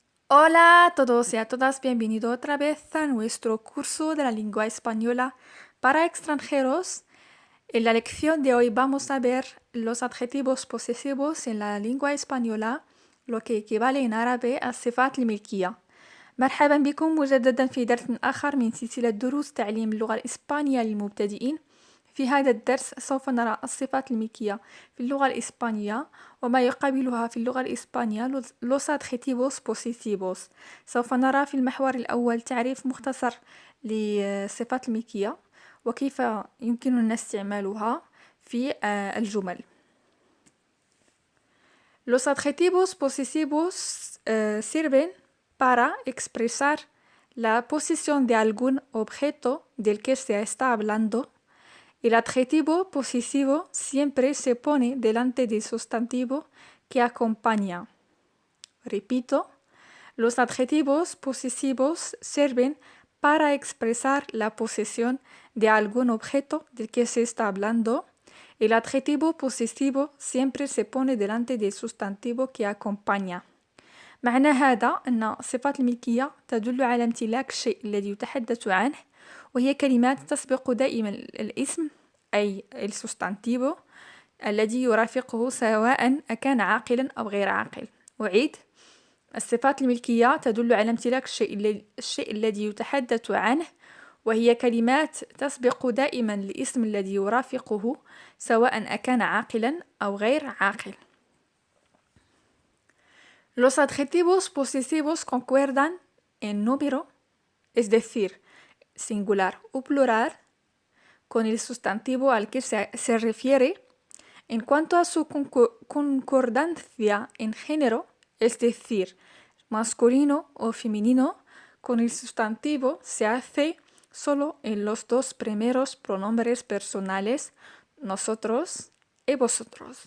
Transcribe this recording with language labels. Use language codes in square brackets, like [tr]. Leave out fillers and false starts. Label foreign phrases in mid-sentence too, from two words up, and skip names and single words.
[es] Hola a todos y a todas, bienvenido otra vez a nuestro curso de la lengua española para extranjeros. En la lección de hoy vamos a ver los adjetivos posesivos en la lengua española, lo que equivale en árabe a [ar] الصفات الملكية. مرحبا بكم مجددا في درس آخر من سلسلة دروس تعليم اللغة الإسبانية للمبتدئين. في هذا الدرس سوف نرى الصفات الملكية في اللغة الإسبانية وما يقابلها في اللغة الإسبانية [es] los adjetivos posesivos. [ar] سوف نرى في المحور الأول تعريف مختصر للصفات الملكية وكيف يمكننا استعمالها في الجمل. [es] Los adjetivos posesivos sirven para expresar la posición de algún objeto del que se está hablando. El adjetivo posesivo siempre se pone delante del sustantivo que acompaña. Repito, los adjetivos posesivos sirven para expresar la posesión de algún objeto del que se está hablando. El adjetivo posesivo siempre se pone delante del sustantivo que acompaña. [ar] معنى هذا أن الصفات الملكية تدل على امتلاك الشيء الذي يتحدث عنه، وهي كلمات تسبق دائما الاسم أي [es] el sustantivo [ar] الذي يرافقه سواء أكان عاقلا أو غير عاقل. أعيد، الصفات الملكية تدل على امتلاك الشيء الذي يتحدث عنه، وهي كلمات تسبق دائما الاسم الذي يرافقه سواء أكان عاقلا أو غير عاقل. [es] Los adjetivos posesivos concuerdan en número, es decir, singular o plural, con el sustantivo al que se refiere. En cuanto a su concordancia en género, es decir, masculino o femenino, con el sustantivo se hace solo en los dos primeros pronombres personales, nosotros y vosotros.